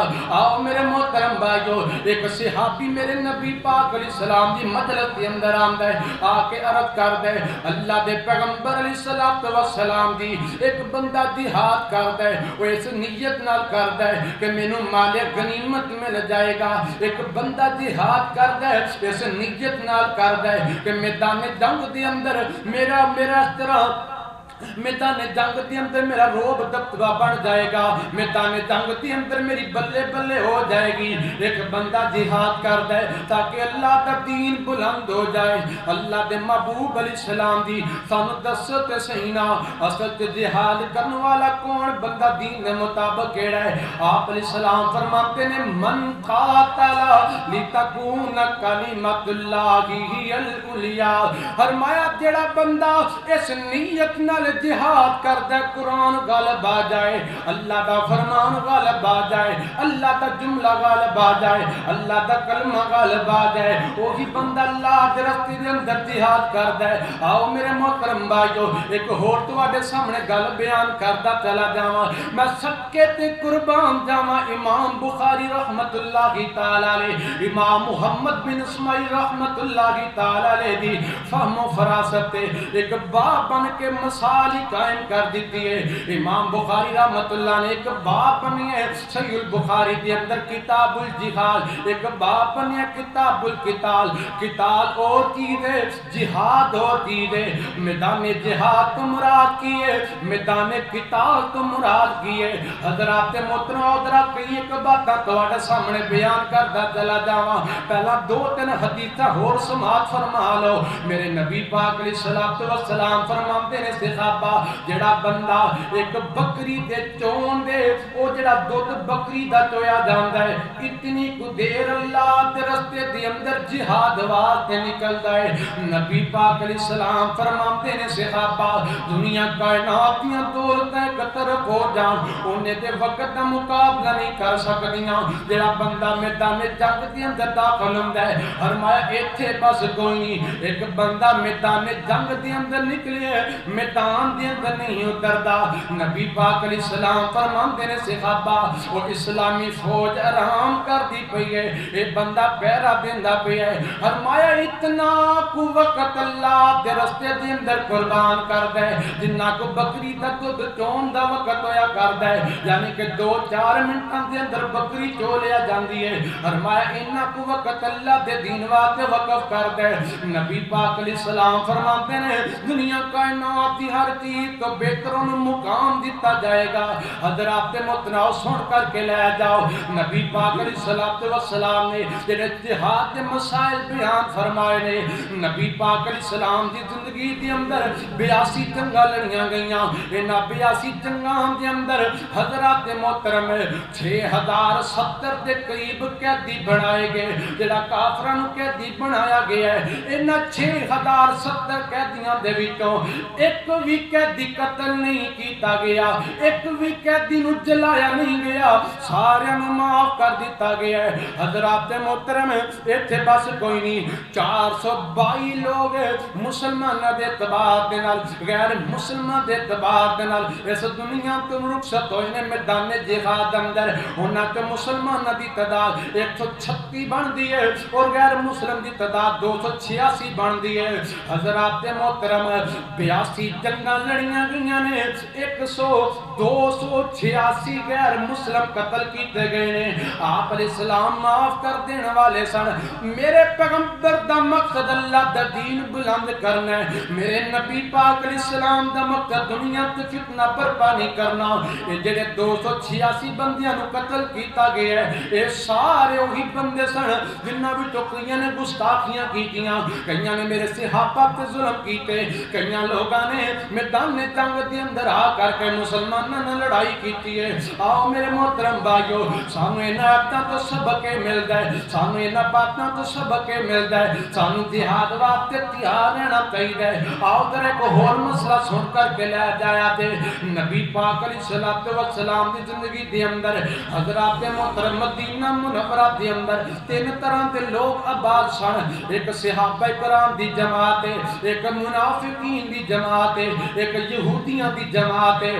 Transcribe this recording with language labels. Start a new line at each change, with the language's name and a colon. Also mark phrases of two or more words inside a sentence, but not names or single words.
Punjabi: آؤ میرے محترم بھائیو، ایک صحابی میرے نبی پاک علیہ السلام دی مجلس کے اندر آمد ہے، آ کے عرض کر دے اللہ دے پیغمبر علیہ السلام دی ایک بندہ جہاد کر دے، وہ اس نیت نال کر دے کہ مینوں مال غنیمت مل جائے گا، ایک بندہ جہاد کر دے اس نیت نال کر دے کہ میدان جنگ دے اندر میرا اس طرح میدان جنگ دے اندر میرا روب دبدبہ بڑھ جائے گا، میدان جنگ دے اندر میری بلے بلے ہو جائے گی، ایک بندہ جہاد کر دے
Urdu: تاکہ اللہ کا دین بلند ہو جائے۔
Punjabi: اللہ دے محبوب علیہ السلام دی سانو دسو تے سہینا اصل تے جہاد کرنے والا کون بندہ دین دے مطابق کیڑا ہے؟ آپ علیہ السلام فرماتے نے
Arabic: من قاتل لتکون کلمۃ اللہ ہی العلیٰ،
Punjabi: فرمایا جڑا بندہ اس نیت نال جہاد کردہ قرآن غالب آ جائے، اللہ دا فرمان غالب آ جائے، اللہ دا جملہ غالب آ جائے، اللہ دا کلمہ غالب آ جائے، وہی بندہ اللہ دے راستے دے اندر جہاد کردہ ہے۔ آؤ میرے محترم بھائیو ایک ہور تواڈے سامنے گل بیان کردا چلا جاواں، میں صدقے تے قربان جاواں امام بخاری رحمت اللہ تعالی علیہ، امام محمد بن اسماعیل رحمت اللہ تعالی علیہ دی فہم و فراست تے ایک باب بن کے مسائل قائم کر دیتی ہے۔
Urdu: امام بخاری رحمت اللہ نے ایک باب بنی ہے صحیح البخاری کے اندر کتاب الجہاد، ایک باب بنی ہے کتاب القتال، قتال اور چیز ہے جہاد اور چیز ہے،
Punjabi: میدان جہاد تو مراد کی ہے، میدان قتال تو مراد کی ہے۔ حضرات محترم حضرات کئی ایک باتاں تواڈے سامنے بیان کردا چلا جاواں، پہلا 2-3 حدیثاں ہور سماعت فرما لو۔ میرے نبی پاک علیہ السلام فرماتے نے صحابہ جڑا بندہ ایک بکری دے چون دے او جڑا دودھ بکری دا چویا جاندا ہے اتنی کو دیر اللہ دے رستے دے اندر جہاد واسطے نکلدا ہے۔ نبی پاک علیہ السلام فرماتے نے صحابہ دنیا کائنات دیاں دولتاں اکٹھے ہو جان اونے دے وقت دا مقابلہ نہیں کر سکدیاں۔ جڑا بندہ میدان جنگ دے اندر داخل ہوندا ہے فرمایا ایتھے بس کوئی نہیں، ایک بندہ میدان جنگ دے اندر نکلے میدان دے اندر نہیں اتردا۔ نبی پاک علیہ السلام فرماندے نے صحابہ وہ اسلامی فوج آرام کر دی پئی ہے، اے بندہ پہرا دیندا پیا ہے۔ فرمایا اتنا کو وقت اللہ دے رستے دے اندر قربان کردا ہے جنہ کو بکری دا دودھ چون دا وقت ہویا کردا ہے، یعنی کہ 2-4 منٹاں دے اندر بکری چو لیا جاندی ہے۔ فرمایا انہاں کو وقت اللہ دے دین واسطے وقف کردا ہے۔ نبی پاک علیہ السلام فرماتے ہیں دنیا کائنات دی ہر چیز تو بہتر انہوں مقام دیتا جائے گا۔ حضرات محترم سن کر کے لے جاؤ، نبی پاک علیہ السلام نے جڑے جہاد کے مسائل بیان فرمائے نے، نبی پاک علیہ السلام دی زندگی دے اندر 82 جنگاں لڑیاں گئیاں، انہاں 82 جنگاں دے اندر حضرات محترم 6070 دے قریب قیدی بنائے گئے، جڑا کافراں نوں قیدی بنایا گیا ہے۔ انہاں 6070 قیدیاں دے وچوں ایک بھی قیدی قتل نہیں کیتا گیا، ایک بھی قیدی نوں جلایا نہیں گیا، سارے نوں معاف کر دیتا گیا ہے۔ حضرات محترم ایتھے بس کوئی نہیں، 422 لوگ مسلماناں دے اعتبار دے نال غیر مسلمان دے اعتبار دے نال اس دنیا تو رخصت ہوئے نے میدان جہاد اندر۔ انہاں تے مسلماناں دی تعداد 136 بندی ہے اور غیر مسلم دی تعداد 286 بندی ہے۔ حضرات محترم 82 جنگاں لڑیاں گئیاں نے، 286 غیر مسلم قتل کیتے گئے نے۔ آپ علیہ السلام معاف کر دینے والے سن۔ میرے پیغمبر دا مقصد اللہ دا دین بلند کرنا ہے، میرے نبی پاک علیہ السلام دا مقصد دنیا تے فتنہ برپا نہیں کرنا۔ یہ جڑے 286 بندیاں نو قتل کیتا گیا ہے، یہ سارے وہی بندے سن جنہاں وچوں کئیاں نے گستاخیاں کیتیاں، کئیاں نے میرے صحابہ تے ظلم کیتے، کئیاں لوگاں نے میدان جنگ دے اندر آ کر کے مسلماناں نال لڑائی کیتی ہے۔ آؤ میرے محترم بھائیو، سانوں انہاں آیاتاں تو سبق ملدا ہے، سانوں انہاں باتاں تو سبق ملدا ہے، سانوں جہاد واسطے تیار رہنا چاہیے۔ آؤ ذرا ایک ہور مسئلہ سن کر کے لے جایا تے نبی پاک علیہ السلام دی زندگی دے اندر حضرات محترم مدینہ منورہ دے اندر 3 طرح دے لوگ آباد سن، ایک صحابہ کرام دی جماعت ہے، ایک منافقین دی جماعت ہے، ایک یہودیاں دی جماعت ہے۔